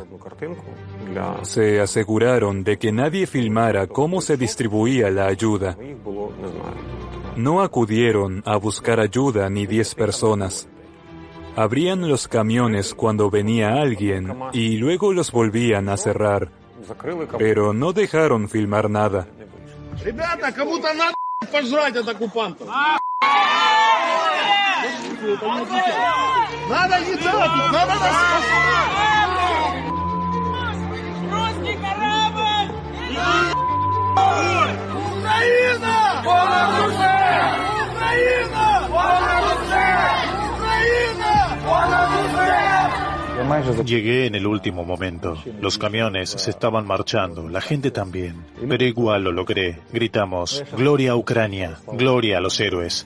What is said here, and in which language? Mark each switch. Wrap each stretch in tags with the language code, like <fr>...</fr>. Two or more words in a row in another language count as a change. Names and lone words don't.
<es>Se aseguraron de que nadie filmara cómo se distribuía la ayuda. No acudieron a buscar ayuda ni 10 personas. Abrían los camiones cuando venía alguien y luego los volvían a cerrar, pero no dejaron filmar nada.</es> <ru>Ребята, кому-то надо пожрать от оккупантов. Надо не так, надо нас спасать. Русский корабль! Украина! Украина!</ru> <es>Llegué en el último momento. Los camiones se estaban marchando, la gente también. Pero igual lo logré. Gritamos, ¡Gloria a Ucrania! ¡Gloria a los héroes!</es>